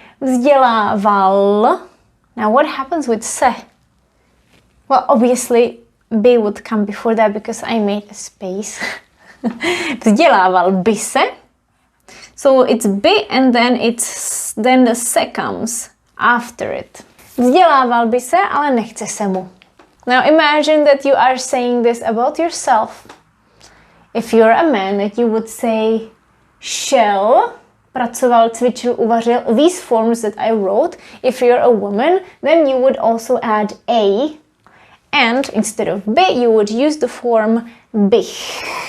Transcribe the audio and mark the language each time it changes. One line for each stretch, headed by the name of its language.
English: Vzdělával. Now, what happens with se? Well, obviously, by would come before that because I made a space.
Czech: Vzdělával by se.
English: So, it's by and then the se comes after it.
Czech: Vzdělával by se, ale nechce se mu.
English: Now, imagine that you are saying this about yourself. If you're a man, that you would say šel, pracoval, cvičil, uvařil, these forms that I wrote. If you're a woman, then you would also add a, and instead of by, you would use the form bych.